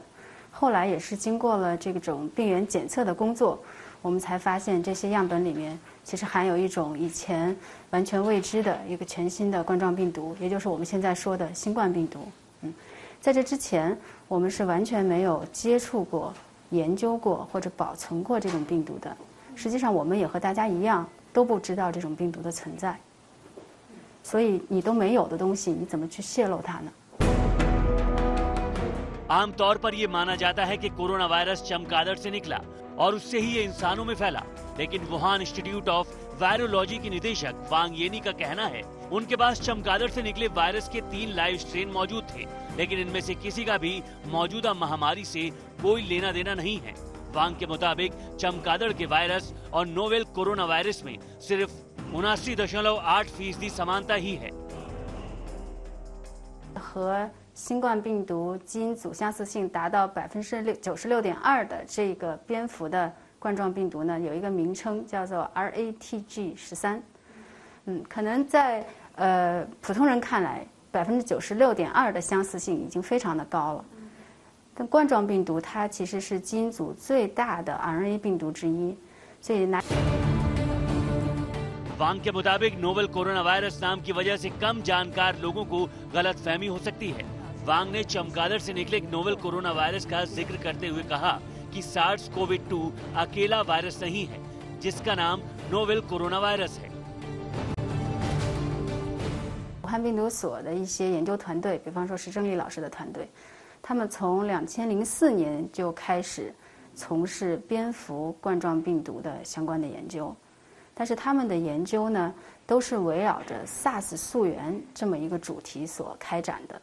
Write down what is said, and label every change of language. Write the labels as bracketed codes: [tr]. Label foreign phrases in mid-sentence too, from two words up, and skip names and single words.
[zh] 后来也是经过了这种病原检测的工作，我们才发现这些样本里面其实含有一种以前完全未知的一个全新的冠状病毒，也就是我们现在说的新冠病毒。在这之前，我们是完全没有接触过、研究过或者保存过这种病毒的。实际上，我们也和大家一样，都不知道这种病毒的存在。所以，你都没有的东西，你怎么去泄露它呢？ [hi] आमतौर पर यह माना जाता है कि कोरोना वायरस चमगादड़ से निकला और उससे ही ये इंसानों में फैला, लेकिन वुहान इंस्टीट्यूट ऑफ वायरोलॉजी की निदेशक वांग येनी का कहना है उनके पास चमगादड़ से निकले वायरस के 3 [en] live strain [hi] मौजूद थे, लेकिन इनमें से किसी का भी मौजूदा महामारी से कोई लेना देना नहीं है। वांग के मुताबिक चमगादड़ के वायरस और [en] novel coronavirus [hi] में सिर्फ 79.8% समानता ही है। [zh] 新冠病毒基因组相似性达到96.2%的这个蝙蝠的冠状病毒呢，有一个名称叫做 RATG13。可能在普通人看来，96.2%的相似性已经非常的高了。但冠状病毒它其实是基因组最大的 RNA 病毒之一，所以拿。 [hi] वांग के मुताबिक [en] novel coronavirus [hi] नाम की वजह से कम जानकार लोगों को गलतफहमी हो सकती है। वांग ने चमगादड़ से निकले [en] novel coronavirus [hi] का जिक्र करते हुए कहा कि SARS-CoV-2 अकेला वायरस नहीं है, जिसका नाम [en] novel coronavirus [hi] है। [zh] 武汉病毒所的一些研究团队，比方说石正丽老师的团队，他们从2004年就开始从事蝙蝠冠状病毒的相关的研究，但是他们的研究呢，都是围绕着 SARS 溯源这么一个主题所开展的。